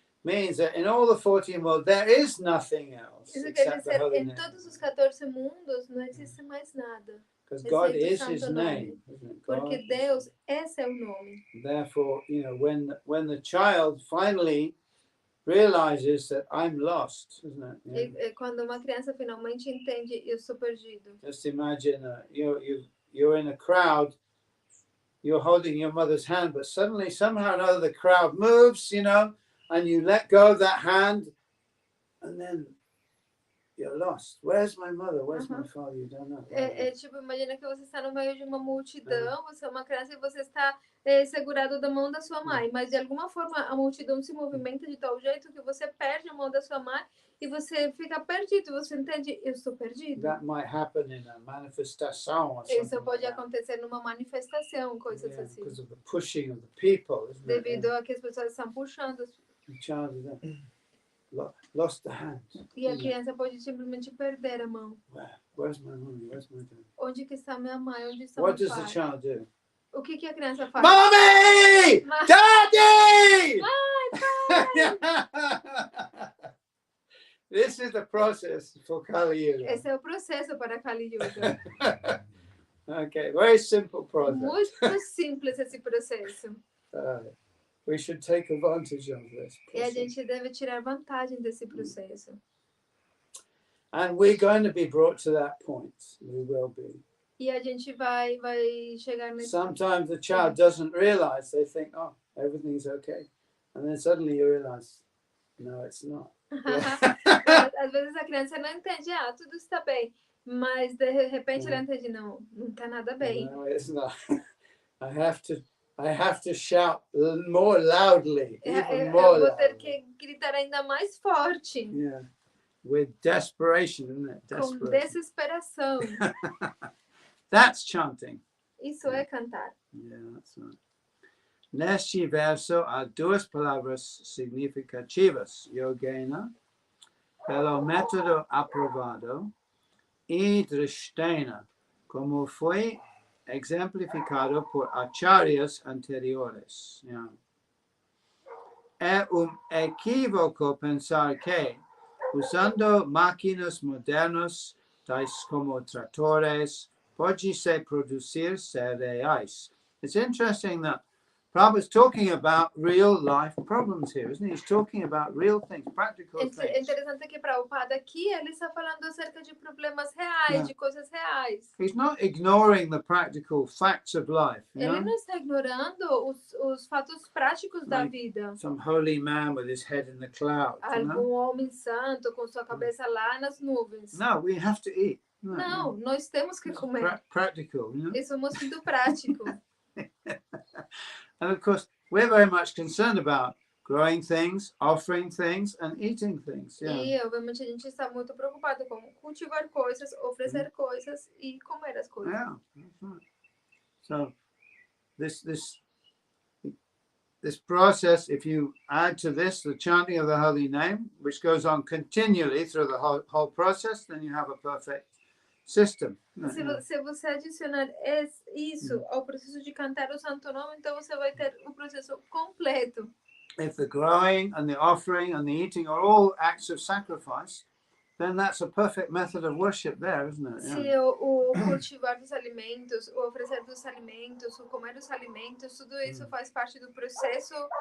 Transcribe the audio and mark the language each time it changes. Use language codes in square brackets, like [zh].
[en] Means that in all the 14 worlds, there is nothing else except the holy name. [pt] Em todos os 14 mundos, não existe mais nada. [en] Because God is His name. [pt] Porque Deus é seu nome. [en] Therefore, when the child finally realizes that I'm lost, isn't it? [pt] E quando uma criança finalmente entende, eu sou perdido. [en] Just imagine you're in a crowd, you're holding your mother's hand, but suddenly, somehow or another, the crowd moves, and you let go of that hand, and then you're lost. Where's my mother? Where's my father? You don't know. [pt] Tipo, imagina que você está no meio de uma multidão, você é uma criança e você está segurado da mão da sua mãe, mas de alguma forma a multidão se movimenta de tal jeito que você perde a mão da sua mãe e você fica perdido, você entende, eu estou perdido. [en] That might happen in a manifestação or something. [pt] Isso pode acontecer numa manifestação, coisas assim. [en] Because of the pushing of the people, isn't it? [pt] Devido a que as pessoas estão puxando. [en] The child lost the hand. [pt] E a criança pode simplesmente perder a mão. [en] Where's my mommy? Where's my dad? [pt] Onde que está minha mãe? Onde está [en] What [pt] meu [en] does the [pt] pai? [en] child do? [pt] O que a criança faz? [en] Mommy! Ma- Daddy! [pt] Mãe, pai! [en] This is the process for Kali Yuga. [pt] Esse é o processo para Kali Yuga. [en] Okay, very simple process. [pt] Muito simples esse processo. [en] We should take advantage of this [pt] E a [en] process. [pt] gente deve tirar vantagem desse processo. [en] And we're going to be brought to that point. We will be. [pt] E a gente vai chegar nesse [en] Sometimes the child doesn't realize. They think, oh, everything's okay. And then suddenly you realize, no, it's not. [pt] Às vezes a criança não entende, tudo está bem. Mas de repente ela entende, não está nada bem. [en] No, it's not. I have to shout more loudly, even more [pt] Eu vou ter [en] loudly. [pt] que gritar ainda mais forte. [en] Yeah, with desperation, isn't it? [pt] Com [en] Desperation. [pt] desesperação. [en] That's chanting. [pt] Isso é cantar. [en] Yeah, that's right. [pt] Neste verso há duas palavras significativas: yogena, pelo método aprovado, e drishtena, como foi exemplificado por acharyas anteriores. Yeah. É equívoco pensar que, usando máquinas modernas, tais como tratores, pode-se produzir cereais. [en] It's interesting that Prabhupada's talking about real life problems here, isn't he? He's talking about real things, practical [pt] É [en] things. [pt] interessante que Prabhupada aqui ele está falando acerca de problemas reais, de coisas reais. [en] He's not ignoring the practical facts of life. You [pt] Ele [en] know? [pt] não está ignorando os fatos práticos da [en] Like [pt] vida. [en] some holy man with his head in the clouds. You know? [pt] Algum homem santo com sua cabeça lá nas nuvens. [en] No, we have to eat. [pt] Não, nós temos que comer. [en] Practical, you know? [pt] E somos muito práticos. [en] And of course, we're very much concerned about growing things, offering things, and eating things. Yeah. [pt] E, obviamente, a gente está muito preocupado com cultivar coisas, oferecer coisas e comer as coisas. [en] Yeah, that's right. So, this process, if you add to this the chanting of the holy name, which goes on continually through the whole process, then you have a perfect system. [pt] Se você adicionar isso ao processo de cantar o Santo Nome, então você vai ter o processo completo. [en] If the growing and the offering and the eating are all acts of sacrifice, then that's a perfect method of worship there, isn't it? Yeah. [pt] Se o cultivar dos alimentos, o oferecer dos alimentos, o comer dos alimentos, tudo isso faz parte do processo.